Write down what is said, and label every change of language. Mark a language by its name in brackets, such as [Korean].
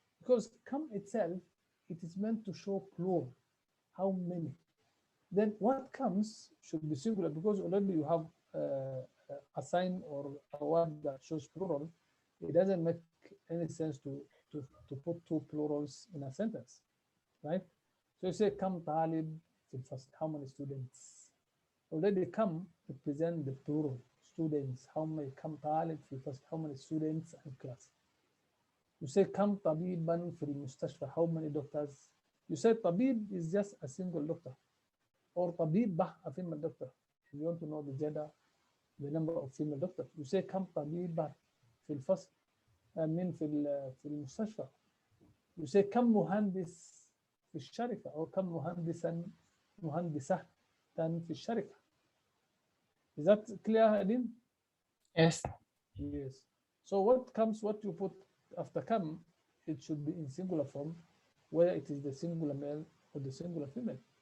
[English] Because come itself, it is meant to show plural. How many? Then what comes should be singular because already you have a sign or a word that shows plural. It doesn't make any sense to put two plurals in a sentence, right? So you say [Arabic] كم طالب في الفصل. [English] How many students? Already come represent the plural students. How many [Arabic] كم طالب في الفصل? [English] How many students and class? You say [Arabic] كم طبيبا في المستشفى. [English] How many doctors? You say طبيب is just a single doctor, or طبيبة a female doctor. If you want to know the gender, the number of female doctors. You say [Arabic] كم طبيبة في الفصل. [English] I mean [Arabic] في المستشفى. [English] You say [Arabic] كم مهندس في الشركة, or كم مهندسة في الشركة. [English] Is that clear, Adin? Yes. Yes. So what you put after come, it should be in singular form, whether it is the singular male or the singular female.